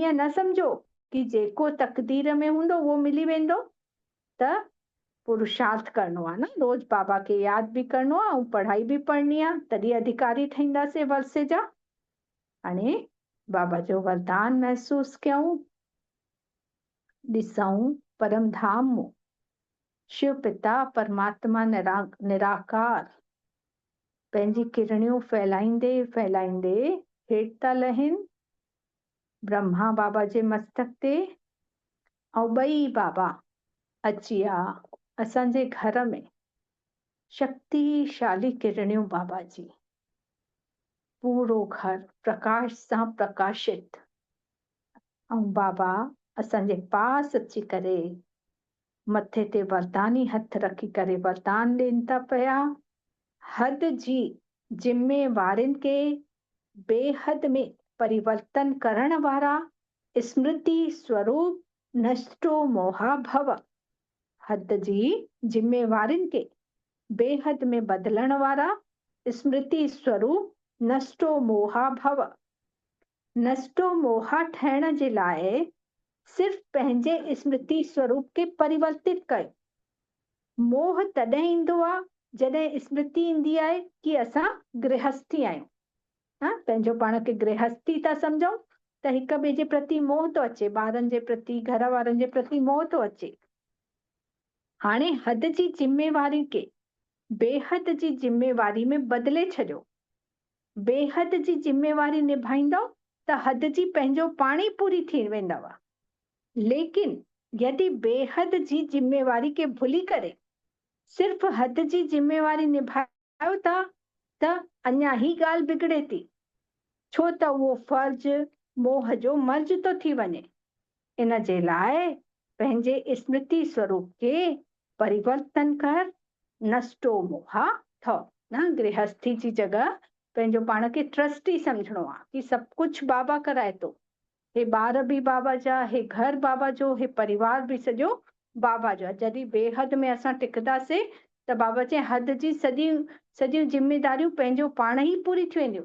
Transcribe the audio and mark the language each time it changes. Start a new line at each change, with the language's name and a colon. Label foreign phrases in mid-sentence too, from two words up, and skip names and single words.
Sindhi: ईअं न सम्झो कि जेको तक़दीर में हूंदो उहो मिली वेंदो। त पुरुषार्थ करणो आहे न। रोज़ बाबा खे यादि बि करणो आहे ऐं पढ़ाई बि पढ़णी आहे, तॾहिं अधिकारी ठहींदासीं वर्से जा। हाणे बाबा जो वरदान महसूस कयूं। ॾिसूं परम धाम मूं शिव पिता परमात्मा निराकार पंहिंजी किरणियूं फैलाईंदे फैलाईंदे हेठि था लहिनि ब्रह्मा बाबा जे मस्तक ते। ऐं ॿई बाबा अची विया असांजे घर में। शक्तिशाली किरणियूं बाबा जी, पूरो घर प्रकाश सां प्रकाशित। ऐं बाबा असांजे पास अची करे मथे ते वरदानी हथ रखी करे वरदान ॾियनि था पिया। हद जी जिम्मेवारियुनि खे बेहद में परिवर्तन करण वारा स्मृति स्वरूप नष्टो मोहा भव। हद जी जिम्मेवारियुनि खे बेहद में बदलण वारा स्मृति स्वरूप नष्टो मोहा भव। नष्टो मोहा ठहिण जे लाइ सिर्फ़ पंहिंजे स्मृति स्वरूप खे परिवर्तित कयो। मोह तॾहिं ईंदो आहे जॾहिं स्मृति ईंदी आहे कि असां गृहस्थी आहियूं। पंहिंजो पाण खे गृहस्थी था सम्झूं त हिक ॿिए जे प्रति मोह थो अचे, ॿारनि जे प्रति घर वारनि जे प्रति मोह थो अचे। हाणे हद जी जिम्मेवारी खे बेहद जी जिम्मेवारी में बदिले छॾियो। बेहद जी जिम्मेवारी निभाईंदव त हद जी पंहिंजो पाण ई पूरी थी वेंदव। लेकिन यदि बेहद जी जिम्मेवारी खे भुली करे सिर्फ़ हद जी जिम्मेवारी निभायो था त अञा ही ॻाल्हि बिगड़े थी। छो त उहो फर्ज मोह जो मर्ज थो थी वञे। इन जे लाइ पंहिंजे स्मृति स्वरूप खे परिवर्तन कर। नष्टो मोहा थव न। गृहस्थी जी जॻह पंहिंजो पाण खे ट्रस्टी सम्झणो आहे कि सभु कुझु बाबा कराए थो। हे ॿार बि बाबा जा, हे घर बाबा जो, हे परिवार बि सॼो बाबा जो। जॾहिं बेहद में असां टिकंदासीं त बाबा चए हद जी सॼियूं जिम्मेदारियूं पंहिंजो पाण ई पूरी थी वेंदियूं।